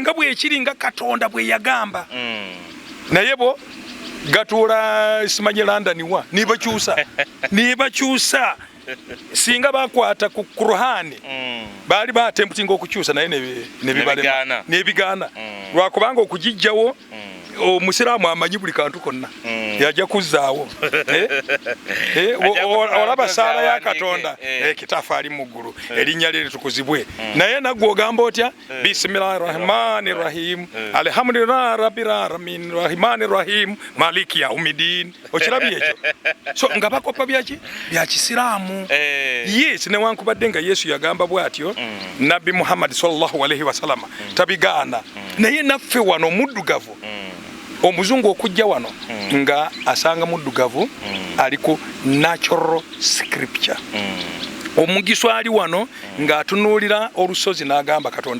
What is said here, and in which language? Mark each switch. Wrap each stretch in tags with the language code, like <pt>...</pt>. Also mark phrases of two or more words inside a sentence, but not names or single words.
<lg>nga bwekiri nga Katonda bwe yagamba naye bo gatuula simanyi London wa nibakyusa singa bakwata ku Quran baali baatemptinga okukyusa naye nebigaana lwakubanga okugijjawo omusiraamu amanyi buli kantu konna yajja kuzzaawo olaba saala ya Katonda ekitaffaali mu ggulu erinnya lye litukuzibwe naye naggwe ogamba otya</lg> <ar>بسم الله الرحمن الرحيم الحمد لله رب العالمين الرحمن الرحيم مالك يوم الدين</ar> <lg>okirabye ekyo so nga bakopa byaki bya kisiraamu yes newankubadde nga Yesu yagamba bw'atyo Nabi Muhammad sallallahu</lg> <ar>عليه وسلم</ar> <lg>tabigaana naye naffe wano omuddugavu omuzungu okujja wano nga asanga muddugavu aliko</lg> <en>natural scripture</en> <lg>omugiswa ali wano ng'atunuulira olusozi n'agamba Katonda</lg>